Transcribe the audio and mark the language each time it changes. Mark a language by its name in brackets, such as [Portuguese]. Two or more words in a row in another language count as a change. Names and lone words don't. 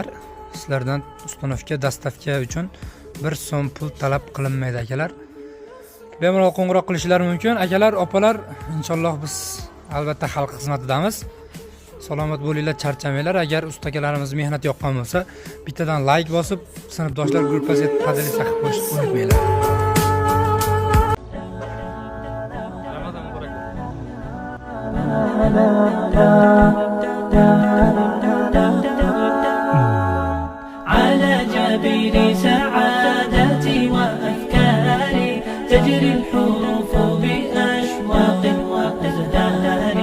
[Uzbek] Sizlardan [Russian] установка доставка [Uzbek] uchun 1 so'm pul talab qilinmaydi akalar. Bemalol qo'ng'iroq qilishingiz mumkin akalar, opalar. Inshaalloh biz albatta xalq xizmatidamiz. Salomat bo'linglar, charchamanglar. Agar ustakalarimiz mehnat yoqqan bo'lsa, bittadan like bosib, sinfdoshlar gruppasiga qadrli saqib qo'yishni unutmanglar. [Arabic] على جبين سعادتي وأفكاري تجري الحروف بأشواق وأزدان.